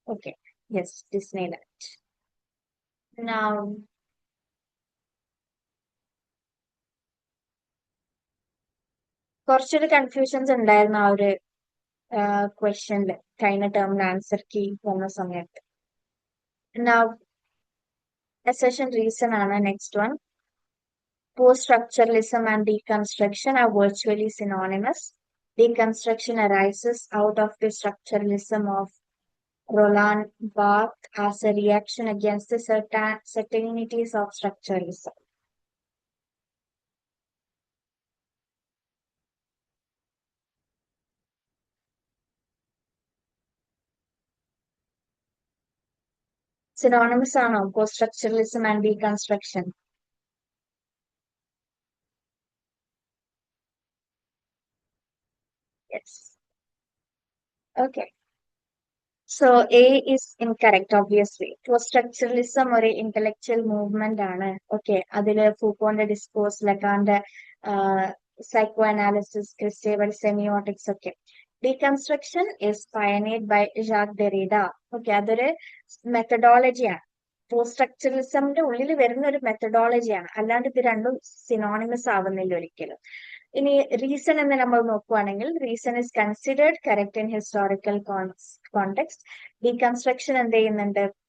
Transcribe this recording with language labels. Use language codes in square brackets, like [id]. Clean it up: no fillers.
[ml] Okay, yes, Disneyland. Now, കുറച്ചൊരു confusions ഉണ്ടായിരുന്നു ആ ഒരു ക്വസ്റ്റ്യനിൽ, കഴിഞ്ഞ ടേമിന് ആൻസർ കീ വന്ന സമയത്ത്. Now, assertion reason ആണ് next one. [en] Post-structuralism and deconstruction are virtually synonymous. Deconstruction arises out of the structuralism of Roland Barthes as a reaction against the certainties of structuralism. [ml] Synonymous ആണോ post-structuralism and deconstruction? [en] Yes. Okay. So A is incorrect, obviously. [ml] Post-structuralism ഒരു intellectual movement ആണ്. Okay, അതില് ഫൂക്കോന്റെ discourse, ലക്കാന്റെ psychoanalysis, ക്രിസ്റ്റേവൽ semiotics ഒക്കെ. [en] Deconstruction is pioneered by Jacques Derrida. [ml] Okay, അതൊരു മെത്തഡോളജിയാണ്. Post സ്ട്രക്ചറലിസമിന്റെ ഉള്ളിൽ വരുന്ന ഒരു മെത്തഡോളജിയാണ്, അല്ലാണ്ട് ഇത് രണ്ടും സിനോണിമസ് ആവുന്നില്ല ഒരിക്കലും. ഇനി റീസൺ എന്ന് നമ്മൾ നോക്കുവാണെങ്കിൽ, [en] Reason is considered correct in historical context. [ml] Deconstruction എന്ത് ചെയ്യുന്നുണ്ട്?